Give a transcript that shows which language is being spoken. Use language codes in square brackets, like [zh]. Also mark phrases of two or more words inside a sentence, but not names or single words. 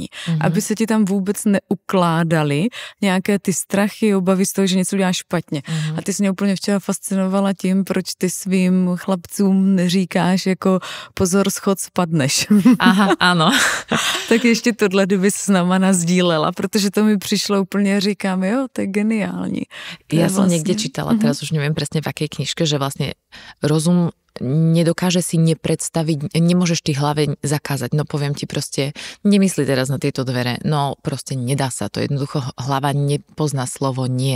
[cs] Aby se ti tam vůbec neukládali nějaké ty strachy, obavy z toho, že něco děláš špatně. A ty jsi mě úplně včera fascinovala tím, proč ty svým chlapcům neříkáš jako pozor, schod, spadne. [sk] Aha, áno. [cs] Tak ještě tohle, kdyby s náma nazdílela, protože to mi přišlo úplně, říkám, jo, to je geniální. [sk] Ja som niekde čítala, teraz už neviem presne v akej knižke, že vlastne rozum nedokáže si nepredstaviť, nemôžeš ty hlave zakázať, no poviem ti proste, nemysli teraz na tieto dvere, no proste nedá sa to, jednoducho hlava nepozná slovo nie.